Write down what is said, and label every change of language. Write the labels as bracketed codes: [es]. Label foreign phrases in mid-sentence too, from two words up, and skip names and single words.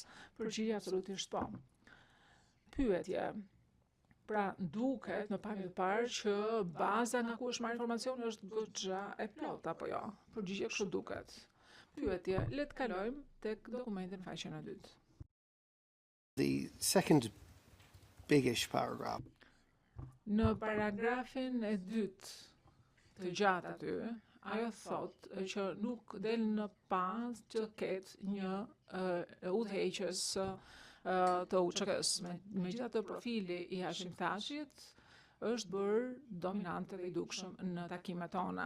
[sq] Përgjigje absolutisht po. Pyetje, pra duket në pamje të parë që baza nga ku është marrë informacioni është goxha e plotë apo jo? Përgjigje kështu duket. Pyetje, le të kalojmë tek dokumentin faqen e dytë. [en] The second biggish paragraph. [sq] Në paragrafin e dytë të gjatë aty, ajo thotë që nuk del në pas që ketë një udhëheqës të UÇK-s. Megjithatë profili i Hashim Thaqit është bërë dominant dhe i dukshëm në takimet tona.